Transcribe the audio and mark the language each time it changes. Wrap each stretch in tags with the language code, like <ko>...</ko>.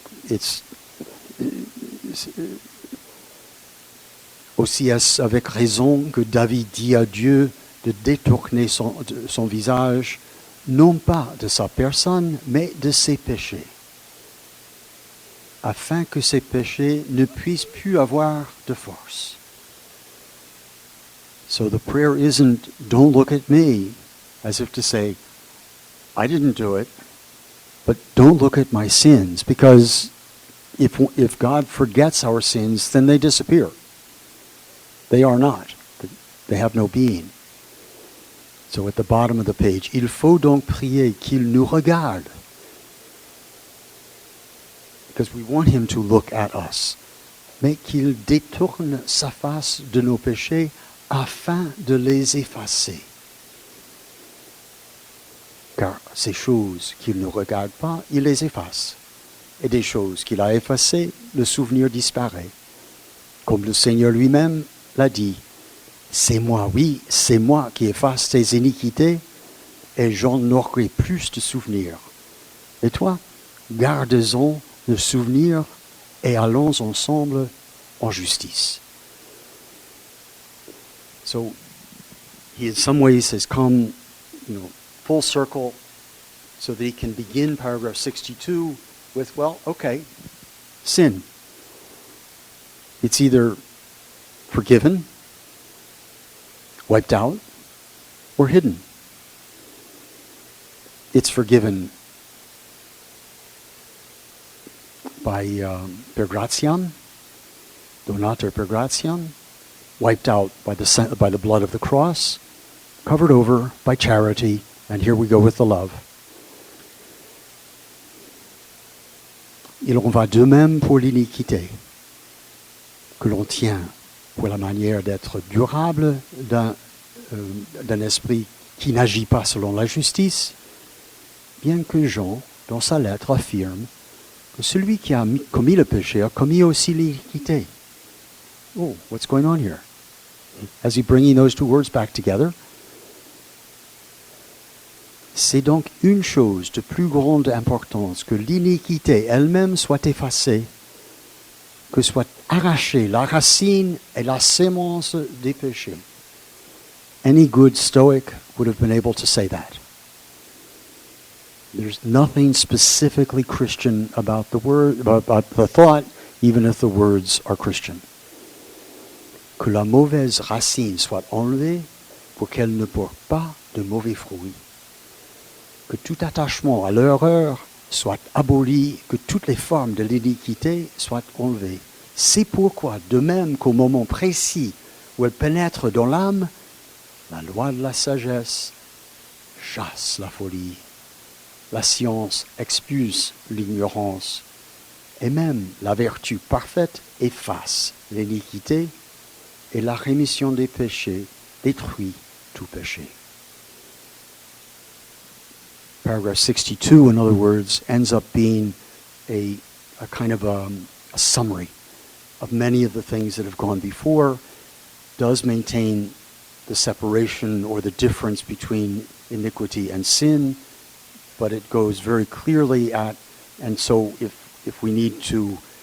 <fr>It's aussi est-ce avec raison que David dit à Dieu de détourner son visage, non pas de sa personne, mais de ses péchés, afin que ses péchés ne puissent plus avoir de force.</fr> <en>So the prayer isn't, don't look at me, as if to say, I didn't do it, but don't look at my sins, because if God forgets our sins, then they disappear. They are not. They have no being. So at the bottom of the page,</en> <fr>il faut donc prier qu'il nous regarde,</fr> <en>because we want him to look at us,</en> <fr>mais qu'il détourne sa face de nos péchés afin de les effacer. Car ces choses qu'il ne regarde pas, il les efface. Et des choses qu'il a effacées, le souvenir disparaît. Comme le Seigneur lui-même l'a dit, c'est moi, oui, c'est moi qui efface tes iniquités, et j'en aurai plus de souvenirs. Et toi, garde-en le souvenir, et allons ensemble en justice.</fr> <en>So, he in some ways has come, full circle, so that he can begin paragraph 62 with, well, okay, sin. It's either forgiven, wiped out, or hidden. It's forgiven by</en> <la>per gratiam, donator per gratiam,</la> <en>wiped out by the blood of the cross, covered over by charity, and here we go with the love.</en> <fr>Il en va de même pour l'iniquité, que l'on tient pour la manière d'être durable d'un esprit qui n'agit pas selon la justice, bien que Jean, dans sa lettre, affirme que celui qui a commis le péché a commis aussi l'iniquité.</fr> <en>oh, what's going on here? Is he bringing those two words back together?</en> <fr>C'est donc une chose de plus grande importance que l'iniquité elle-même soit effacée, que soit arrachée la racine et la sémence des péchés.</fr> <en>Any good Stoic would have been able to say that. There's nothing specifically Christian about the word, about the thought, even if the words are Christian.</en> <fr>Que la mauvaise racine soit enlevée pour qu'elle ne porte pas de mauvais fruits. Que tout attachement à l'erreur soit aboli, que toutes les formes de l'iniquité soient enlevées. C'est pourquoi, de même qu'au moment précis où elle pénètre dans l'âme, la loi de la sagesse chasse la folie. La science expulse l'ignorance. Et même la vertu parfaite efface l'iniquité et la rémission des péchés détruit tout péché.</fr> <en>Paragraph 62, in other words, ends up being a kind of a summary of many of the things that have gone before, does maintain the separation or the difference between iniquity and sin, but it goes very clearly at, and so if we need to,</en>